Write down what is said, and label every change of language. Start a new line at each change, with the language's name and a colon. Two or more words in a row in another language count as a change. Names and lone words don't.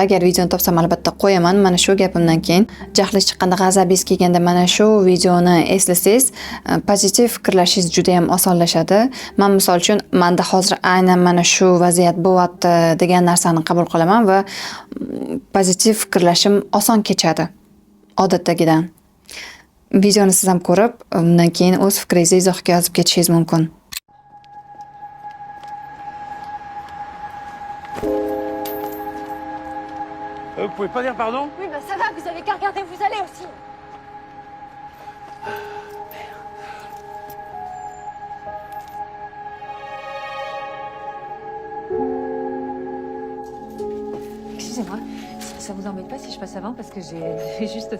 Uzbek: Agar videoni topsam albatta qo'yaman. Mana shu gapimdan keyin jahli chiqqanda, g'azabingiz kelganda mana shu videoni eslasangiz, pozitiv fikrlashingiz juda ham osonlashadi. Men misol uchun menda hozir aynan mana shu vaziyat bo'lyapti degan narsani qabul qilaman va pozitiv fikrlashim oson kechadi odatdagidan. Videoni siz ham ko'rib, undan keyin o'z fikringizni izohga yozib ketishingiz mumkin.
French: Vous pouvez pas dire pardon? Oui, bah ça va, vous avez qu'à regarder où vous allez aussi. Excusez-moi, ça vous embête pas si je passe avant parce que j'ai juste ça.